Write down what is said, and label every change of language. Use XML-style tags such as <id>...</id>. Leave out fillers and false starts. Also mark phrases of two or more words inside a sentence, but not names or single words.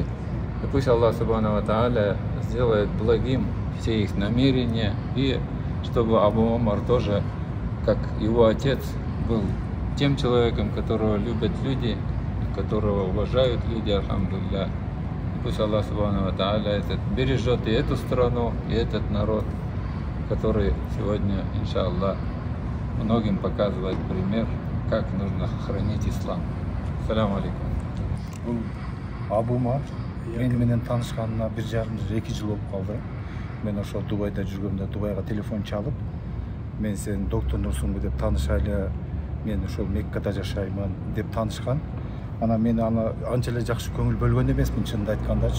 <ru>И пусть Аллах</ru> <ar>سبحانه وتعالى</ar> <ru>сделает благим все их намерения, и чтобы Абу Умар тоже, как его отец, был тем человеком, которого любят люди, которого уважают люди, альхамдулилля. Пусть Аллах</ru> <ar>سبحانه وتعالى</ar> <ru>бережет и эту страну, и этот народ, который сегодня, иншаллах, многим показывает пример, как нужно хранить ислам.</ru> <ar>السلام عليكم.</ar> <ky>Абу Умар менен таанышканына 1,5-2 жыл болуп калды. Мен ошо Дубайда жүргөндө Дубайга телефон чалып, мен сен доктор Нурсуңбу деп таанышайлы, мен ошол Меккада жашаймын деп таанышкан. Анан мен аны анча эле жакшы көңүл бөлгөн эмесмин, чынын айткандачы.</ky>